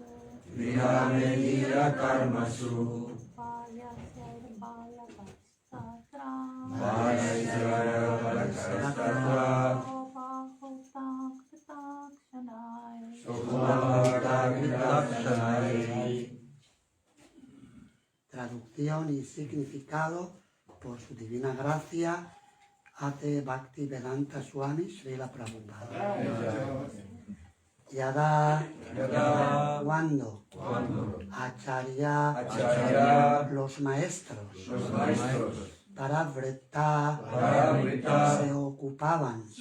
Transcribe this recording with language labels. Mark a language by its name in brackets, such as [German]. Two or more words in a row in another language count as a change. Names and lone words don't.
[Sanskrit] गृहमेधीय कर्मसु. गृहमेधीय कर्मसु. वयस्यैर्बालकैस्तत्र. सोपहूत कृतासन्ति. [Spanish] Traducción y significado por su divina gracia, Ate Bhakti Vedanta Swami Srila Prabhupada. [Sanskrit] Yada, [Spanish] cuando, Acharya, los maestros, Paravrita, se ocupaban,